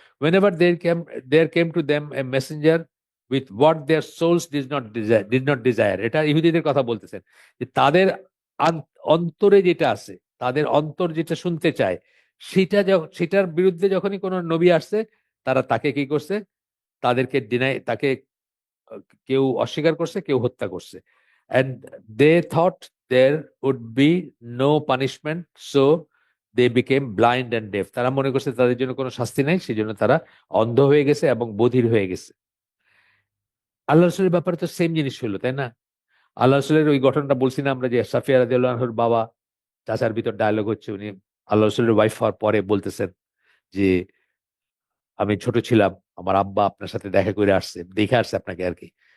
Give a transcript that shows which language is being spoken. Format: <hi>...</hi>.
<en>whenever there came to them a messenger with what their souls did not desire,</en> <bn>এটা ইহুদিদের কথা বলতেছেন, যে তাদের অন্তরে যেটা আছে, তাদের অন্তর যেটা শুনতে চায়, সেটার বিরুদ্ধে যখনই কোনো নবী আসছে, তারা তাকে কি করছে, তাকে আহ, কেউ অস্বীকার করছে, কেউ হত্যা করছে।</bn> <en>and they thought there would be no punishment, so they became blind and deaf.</en> <bn>তারা মনে করছে তাদের জন্য কোনো শাস্তি নাই, সেই জন্য তারা অন্ধ হয়ে গেছে এবং বধির হয়ে গেছে। আল্লাহ রসুলের ব্যাপারে তো সেম জিনিস হলো, তাই না? আল্লাহ রসুলের ওই ঘটনাটা বলছি না আমরা, যে সাফিয়া রাদিয়াল্লাহু আনহুর বাবা চাচার ভিতর ডায়লগ হচ্ছে, উনি আল্লাহ রসুলের ওয়াইফ হওয়ার পরে বলতেছেন যে আমি ছোট ছিলাম, আমার আব্বা আপনার সাথে দেখা করে আসছে, দেখে আসছে আপনাকে আর কি।</bn>